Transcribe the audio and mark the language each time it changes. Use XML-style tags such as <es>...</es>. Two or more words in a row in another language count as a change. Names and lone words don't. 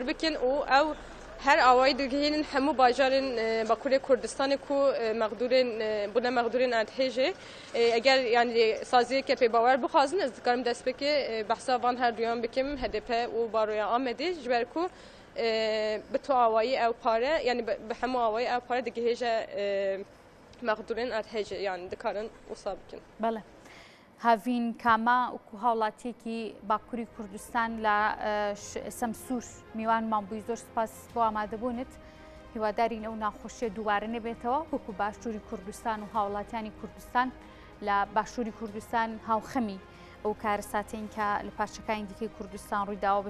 <ku>bikin û ew her awayî digihînin hemû bajarên Bakurê Kurdistanê ku meqdûrên bûne meqdûrên erdhêjê eger yani saziyeke pêbawer bixwazin ez dikarim dest pêkê behsa van her duyan bikim HDP û baroya Amedê ji ber ku bi tu awayî ew pare yani bi hemû awayî ew pare digihêje meqdûrên erdhêjê yani dikarin wisa bikin.</ku> <ckb>بەڵێ هاوین کاما وەکو هاوڵاتیەکی باکووری کوردستان لە سەمسوور میوانمان بووی زۆر سوپاس بۆ ئامادەبوونت هیوادارین ئەو ناخۆشیە دووبارە نەبێتەوە وەکو باشووری کوردستان و هاوڵاتیانی کوردستان لە باشووری کوردستان هاوخەمی ئەو کارەساتین کە لە پارچەکانی دیکەی کوردستان ڕوویداوە بە</ckb>